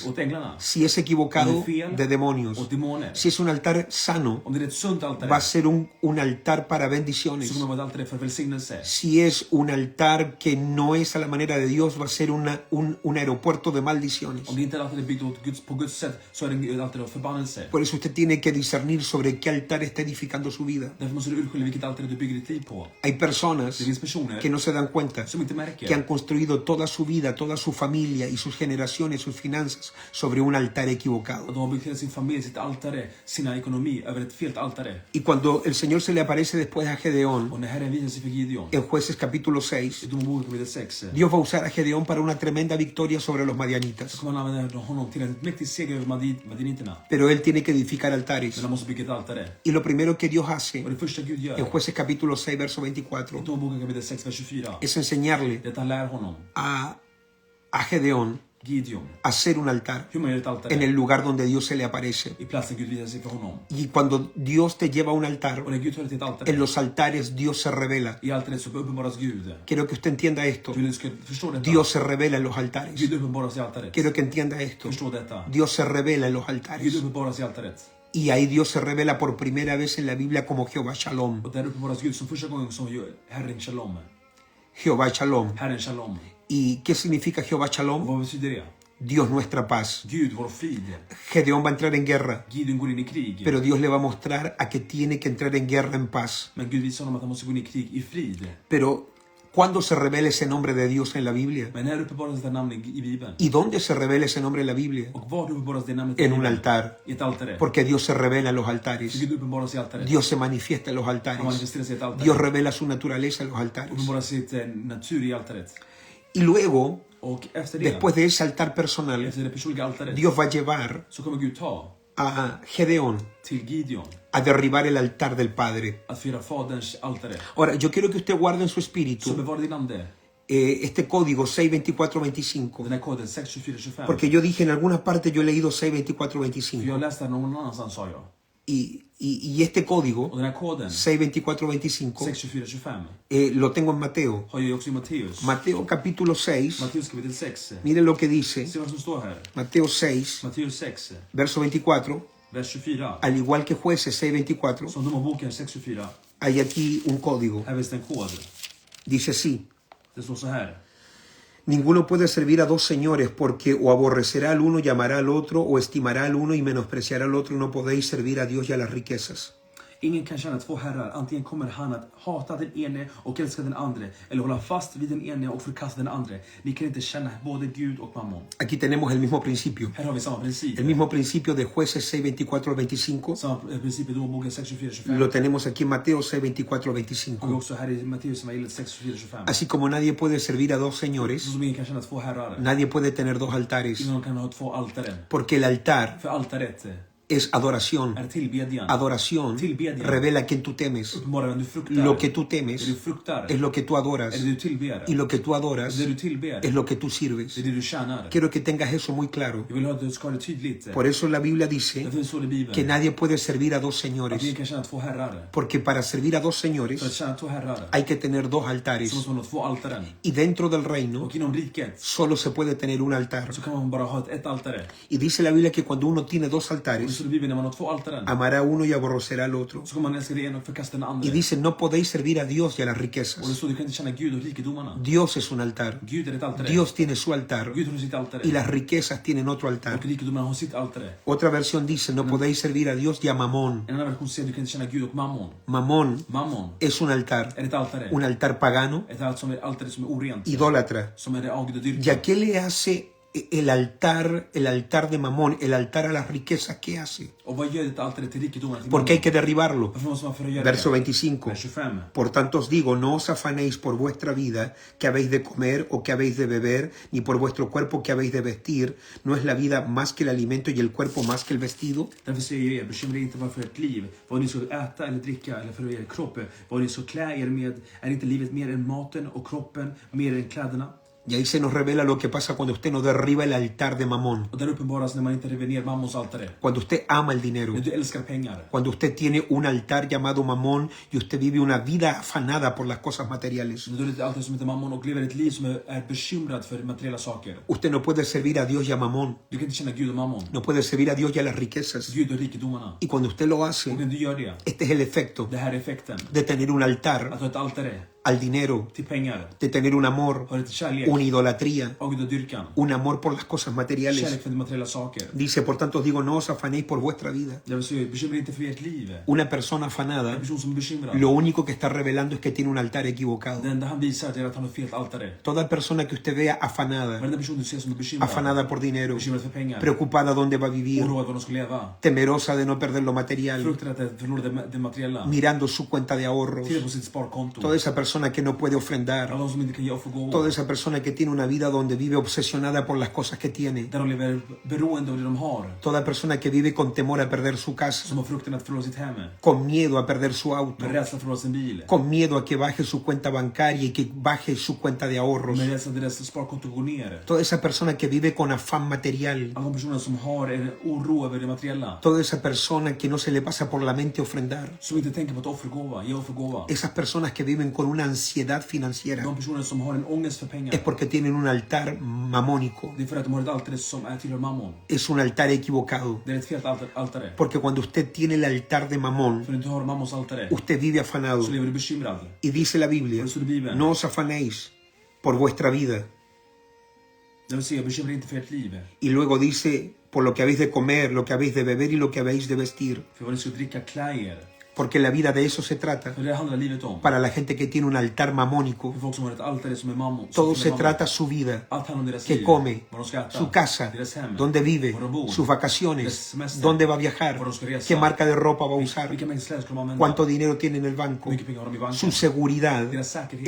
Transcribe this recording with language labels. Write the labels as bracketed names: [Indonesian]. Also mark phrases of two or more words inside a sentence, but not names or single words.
[Swedish] åt änglarna. [Spanish] si es equivocado, de demonios. [Swedish] Åt demoner. [Spanish] Si es un altar sano, [Swedish] Om det är ett sunt altare [Spanish] va a ser un altar para [Swedish] så [Spanish] bendiciones. [Swedish] kommer det vara ett altare för välsignelse. [Spanish] Si es un altar que no es a la manera de Dios, va a ser un aeropuerto de maldiciones. [Swedish] Om det inte är ett altare byggt på Guds sätt så är det ett altare av förbannelse. [Spanish] Por eso usted tiene que discernir sobre qué altar está edificando su vida. [Swedish] Därför måste du urskilja vilket altare du bygger ditt liv på. [Spanish] Hay personas [Swedish] Det finns personer [Spanish] que no se dan cuenta [Swedish] som inte [Spanish] que [Swedish] märker [Spanish] han construido toda su vida, toda su familia y sus generaciones, sus finanzas sobre un altar [Swedish] att [Spanish] equivocado. [Swedish] de har byggt hela sin familj, sitt altare, sina ekonomi över ett fel altare. [Spanish] Y cuando el Señor se le aparece después a Gedeón, [Swedish] Och när Herren visar sig för Gideon [Spanish] en Jueces capítulo 6, [Swedish] i Domarboken kapitel 6 [Spanish] Dios va a usar a Gedeón para una tremenda victoria sobre los madianitas. [Swedish] så kommer han använda honom till en mäktig seger över madiniterna. [Spanish] Pero él tiene que edificar altares. [Swedish] Men han måste bygga ett altare. [Spanish] Y lo primero que Dios hace [Swedish] Och det första Gud [Spanish] en [Swedish] gör [Spanish] Jueces capítulo 6, verso [Swedish] i [Spanish] 24, [Swedish] Domarboken kapitel 6, vers 24 [Spanish] es enseñarle [Swedish] det är att han lär honom, [Spanish] a Gedeón [Swedish] Gideon, [Spanish] a hacer un altar [Swedish] hur man gör ett altare [Spanish] en el lugar donde Dios se le aparece. [Swedish] i platsen Gud visar sig för honom. [Spanish] Y cuando Dios te lleva a un altar, [Swedish] Och när Gud tar dig till ett [Spanish] en [Swedish] altare, [Spanish] los altares Dios se revela. [Swedish] i altaret så uppenbaras Gud. [Spanish] Quiero que usted entienda esto. [Swedish] Du vill ska förstå detta. [Spanish] Dios se revela en los altares. [Swedish] Gud uppenbaras i altaret. [Spanish] Quiero que entienda esto. [Swedish] Förstå detta. [Spanish] Dios se revela en los [Swedish] Gud [Spanish] altares. [Swedish] uppenbaras i altaret. [Spanish] Y ahí Dios se revela por primera vez en la Biblia como Jehová Shalom. [Swedish] Och där uppenbaras Gud som första gången som Herren Shalom. [Spanish] Jehová Shalom. [Swedish] Herren Shalom. [Spanish] ¿Y qué significa Jehová [Swedish] Och [Spanish] Shalom? [Swedish] vad betyder det? [Spanish] Dios nuestra paz. [Swedish] Gud, vår frid. [Spanish] Gedeón va a entrar en guerra, [Swedish] Gideon går in i krig. [Spanish] pero Dios le va a mostrar a que tiene que entrar en guerra en paz. [Swedish] Men Gud visar honom att han måste gå in i krig i frid. [Spanish] Pero, ¿cuándo se revela ese nombre de Dios en la Biblia? [Swedish] Men här uppenbaras det namnet i Bibeln. [Spanish] ¿Y dónde se revela ese nombre en la Biblia? [Swedish] Och var uppenbaras det namnet [Spanish] En un altar. [Swedish] I ett altare. [Spanish] Porque Dios se revela en los altares. [Swedish] Gud uppenbaras i altaret. [Spanish] Dios se manifiesta en los [Swedish] Han [Spanish] altares. [Swedish] manifesterar sig i ett altare. [Spanish] Dios revela su naturaleza en los altares. [Swedish] Uppenbarar sitt natur i altaret. [Spanish] Y luego, [Swedish] Och efter det, [Spanish] después de ese altar personal, [Swedish] efter det personliga altaret, [Spanish] Dios va a llevar [Swedish] så kommer Gud ta [Spanish] a Gedeón [Swedish] till Gideon [Spanish] a derribar el altar del Padre. [Swedish] att fira faderns altare. [Spanish] Ahora, yo quiero que usted guarde en su [Swedish] Så [Spanish] espíritu [Swedish] bevara din ande. [Spanish] este código 62425. [Swedish] Den här koden 62425. [Spanish] Porque yo dije en alguna parte yo he leído [Swedish] För [Spanish] 62425. [Swedish] jag läste den någon annanstans, sa jag. [Spanish] Y este código [Swedish] Och den här koden [Spanish] 62425 [Swedish] 62425 [Spanish] lo tengo en Mateo. [Swedish] har jag också i Matteus. [Spanish] Mateo capítulo 6. [Swedish] Matteus kapitel 6. [Spanish] Miren lo que dice. [Swedish] Se vad som står här. [Spanish] Mateo 6, [Swedish] Matteus 6, [Spanish] verso 24. [Swedish] vers 24. [Spanish] Al igual que Jueces 6:24, [Swedish] Som Domarboken 6:24. [Spanish] hay aquí un código. [Swedish] Här finns det en kod. [Spanish] Dice así: [Swedish] Det står så här. [Spanish] ninguno puede servir a dos señores, porque o aborrecerá al uno y amará al otro, o estimará al uno y menospreciará al otro. No podéis servir a Dios y a las riquezas. [Swedish] Ingen kan tjäna två herrar. Antingen kommer han att hata den ene och älska den andre, eller hålla fast vid den ene och förkasta den andre. Ni kan inte tjäna både Gud och mammon. [Spanish] Aquí tenemos el mismo principio. [Swedish] Här har vi samma princip. [Spanish] El mismo principio de Jueces 6:24-25. [Swedish] Samma princip i Domarboken 6:24-25. [Spanish] Lo tenemos aquí en Mateo [Swedish] Har vi [Spanish] 6:24-25. [Swedish] också här i Matteus evangeliet 6:24-25. [Spanish] Así como nadie puede servir a dos [Swedish] Så [Spanish] señores, [Swedish] som ingen kan tjäna två herrar. [Spanish] nadie puede tener dos altares. [Swedish] Ingen kan ha två altaren. [Spanish] Porque el altar [Swedish] För altaret [Spanish] es adoración. [Swedish] är tillbedjan. [Spanish] Adoración [Swedish] Tillbedjan. [Spanish] revela a quien tú temes. [Swedish] Uppenbarar vem du fruktar. [Spanish] Lo que tú [Swedish] Det [Spanish] temes [Swedish] du fruktar [Spanish] es lo que tú adoras. [Swedish] är det du tillber. [Spanish] Y lo que tú adoras [Swedish] Det du tillber [Spanish] es lo que tú sirves. [Swedish] det är det du tjänar. [Spanish] Quiero que tengas eso muy claro. [Swedish] Jag vill ha att du ska ha det tydligt. [Spanish] Por eso la Biblia dice [Swedish] Därför står det i Bibeln [Spanish] que nadie puede servir a dos [Swedish] att [Spanish] señores. [Swedish] ingen kan tjäna två herrar. [Spanish] Porque para servir a dos [Swedish] För att [Spanish] señores [Swedish] tjäna två herrar [Spanish] hay que tener dos [Swedish] så [Spanish] altares. [Swedish] måste man ha två altaren. [Spanish] Y dentro del reino [Swedish] Och inom riket [Spanish] solo se puede tener un altar. [Swedish] så kan man bara ha ett altare. [Spanish] Y dice la Biblia que cuando uno tiene dos [Swedish] Och det [Spanish] altares, [Swedish] står i Bibeln när man har 2 altaren. [Spanish] Amará uno y aborrecerá al otro. [Swedish] Så kommer man älska det ena och förkasta den andra. [Spanish] Y dice, no podéis servir a Dios y a las [Swedish] Och det [Spanish] riquezas. [Swedish] står du kan inte känna Gud och rikedomarna. [Spanish] Dios es un altar. [Swedish] Gud är ett altare. [Spanish] Dios tiene su altar. [Swedish] Gud har sitt altare. [Spanish] Y las riquezas tienen otro altar. [Swedish] Och rikedomarna har sitt altare. [Spanish] Otra versión dice, no podéis servir a Dios y a Mamón. [Swedish] En annan version säger du kan inte känna Gud och mammon. [Spanish] Mamón [Swedish] Mammon [Spanish] es un altar. [Swedish] är ett altare. [Spanish] Un altar pagano, [Swedish] Ett altare som är orent. [Spanish] idólatra. [Swedish] Som är det avgudadyrkan. [Spanish] ¿Y a qué le hace el altar de Mamón, el altar a las riquezas? ¿Qué hace? [Swedish] Och vad gör ett altare till rikedomarna? Till [Spanish] Porque hay [Swedish] mammon? [Spanish] que derribarlo. [Swedish] Varför måste man för att göra [Spanish] Verso [Swedish] det? [Spanish] 25. [Swedish] Vers 25. [Spanish] Por tanto os digo, no os afanéis por vuestra vida, que habéis de comer o que habéis de beber, ni por vuestro cuerpo que habéis de vestir. ¿No es la vida más que el alimento y el cuerpo más que el vestido? [Swedish] Därför säger jag er, bekymra er inte bara för ert liv, vad ni ska äta eller dricka eller för er kropp, vad ni ska klä er med. Är inte livet mer än maten och kroppen mer än kläderna? [Spanish] Y ahí se nos revela lo que pasa cuando usted no derriba el altar de Mamón. [Swedish] Och där uppenbaras när man inte river ner mammons altare. [Spanish] Cuando usted ama el dinero. [Swedish] När du älskar pengar. [Spanish] Cuando usted tiene un altar llamado Mamón y usted vive una vida afanada por las cosas materiales. [Swedish] När du har ett altare som heter mammon och lever ett liv som är bekymrad för materiella saker. [Spanish] Usted no puede servir a Dios y a Mamón. [Swedish] Du kan inte känna Gud och mammon. [Spanish] No puede servir a Dios y a las riquezas. [Swedish] Gud och rikedomarna. [Spanish] Y cuando usted lo [Swedish] Och [Spanish] hace, [Swedish] när du gör det, [Spanish] este es el efecto [Swedish] det här är effekten. [Spanish] de tener un altar [Swedish] Att ha ett altare [Spanish] al dinero, [Swedish] till pengar, [Spanish] de tener un amor, [Swedish] ha ett kärlek, [Spanish] una idolatría, [Swedish] avgudadyrkan, [Spanish] un amor por las cosas materiales. [Swedish] kärlek för materiella saker. [Spanish] Dice, por tanto os digo, no os afanéis por vuestra vida. [Swedish] Jag vill säga, bekymra er inte för ert liv. [Spanish] Una persona [Swedish] En [Spanish] afanada, [Swedish] person som är bekymrad, [Spanish] lo único que está revelando es que tiene un altar equivocado. [Swedish] det enda han visar är att han har fel altare. [Spanish] Toda persona que usted vea afanada, [Swedish] Varenda person du ser som är bekymrad, [Spanish] afanada por dinero, [Swedish] bekymrad för pengar, [Spanish] preocupada dónde va a vivir, [Swedish] oroad vad de ska leva, [Spanish] temerosa de no perder lo material, [Swedish] fruktar att förlora det materiella, [Spanish] mirando su cuenta de ahorros, [Swedish] tittar på sitt sparkonto, [Spanish] toda esa persona que no puede ofrendar, [Swedish] alla de som inte kan ge offergåvor, [Spanish] toda esa persona que tiene una vida donde vive obsesionada por las cosas que tiene, [Swedish] där de lever beroende av det de har, [Spanish] toda persona que vive con temor a perder su casa, [Swedish] som har fruktan att förlora sitt hem, [Spanish] con miedo a perder su auto, [Swedish] med rädsla att förlora sin bil, [Spanish] con miedo a que baje su cuenta bancaria y que baje su cuenta de ahorros, [Swedish] med rädsla att deras sparkonto går ner. [Spanish] toda esa persona que vive con afán material, [Swedish] Alla de personer som har en oro över det materiella, [Spanish] toda esa persona que no se le pasa por la mente ofrendar, [Swedish] som inte tänker på att offergåva, ge offergåva, [Spanish] esas personas que viven con una ansiedad financiera, [Swedish] de personer som har en ångest för pengar, [Spanish] es porque tienen un altar mamónico, [Swedish] det är för att de har ett altare som tillhör mammon. [Spanish] es un altar equivocado, [Swedish] Det är ett fel altare. [Spanish] porque cuando usted tiene el altar de Mamón, [Swedish] För när du har mammons altare, [Spanish] usted vive afanado. [Swedish] så lever du bekymrad. [Spanish] Y dice la Biblia, [Swedish] Det står i Bibeln. [Spanish] no os afanéis por vuestra vida. [Swedish] Det vill säga, bekymra inte för ert liv. [Spanish] Y luego dice, por lo que habéis de comer, lo que habéis de beber y lo que habéis de vestir. [Swedish] För vad ni ska dricka, klä er. [Spanish] Porque la vida de eso se trata. [Swedish] För det handlar livet om. [Spanish] Para la gente que tiene un altar mamónico, [Swedish] För folk som har ett altare som är mammon. [Spanish] todo se trata su vida, [Swedish] Allt handlar om deras [Spanish] que [Swedish] liv. [Spanish] come, [Swedish] Vad de ska äta. [Spanish] su casa, [Swedish] Deras hem. [Spanish] dónde vive, [Swedish] Var de bor. [Spanish] sus vacaciones, [Swedish] Deras semester. [Spanish] dónde va a viajar, [Swedish] Var de ska resa. [Spanish] qué marca de ropa va a usar, [Swedish] Vilka mängder kläder ska de använda? [Spanish] cuánto dinero tiene en el banco. [Swedish] Hur mycket pengar har de i banken? [Spanish] Su seguridad [Swedish] Deras säkerhet